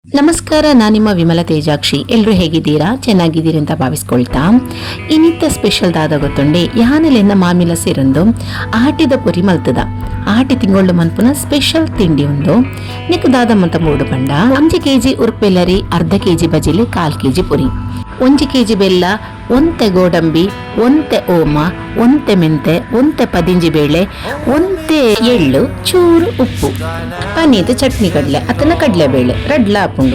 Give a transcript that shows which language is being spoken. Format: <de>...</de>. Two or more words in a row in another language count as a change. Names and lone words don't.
<kn>ನಮಸ್ಕಾರ, ನಾನು ನಿಮ್ಮ ವಿಮಲ ತೇಜಾಕ್ಷಿ. ಎಲ್ಲರೂ ಹೇಗಿದ್ದೀರಾ? ಚೆನ್ನಾಗಿದ್ದೀರಿ ಅಂತ ಭಾವಿಸ್ಕೊಳ್ತಾ</kn> <tcy>ಇನ್ನಿತ್ತ ಸ್ಪೆಷಲ್ ದಾದ ಗೊತ್ತುಂಡೆ ಯಾನೆಲೆನ್ನ ಮಾಮಿಲ ಸೇರೊಂದು ಆಟಿದ ಪುರಿ ಮಲ್ತದ ಆಟಿ ತಿಂಗಳು ಮನ್ಪುನ ಸ್ಪೆಷಲ್ ತಿಂಡಿ ಒಂದು ನಿಕ್ ದಾದ ಮಂತ ಮೂಡು ಪಂಡ 5 kg ಉರ್ಪೆಲ್ಲರಿ, ಅರ್ಧ kg ಬಜಿಲಿ, 1/4 kg ಪುರಿ, 1 kg ಬೆಲ್ಲ, ಒಂತೆ ಗೋಡಂಬಿ, ಒಂತೆ ಓಮ, ಒಂತೆ ಮೆಂತೆ, ಒಂತೆ ಪದಿಂಜಿ ಬೇಳೆ, ಒಂತೆ ಎಳ್ಳು, ಚೂರು ಉಪ್ಪು, ಪನೀದು ಚಟ್ನಿ ಕಡಲೆ ಅತನ ಕಡಲೆಬೇಳೆ ರಡ್ಲ ಹಾಪುಂಡು.</tcy>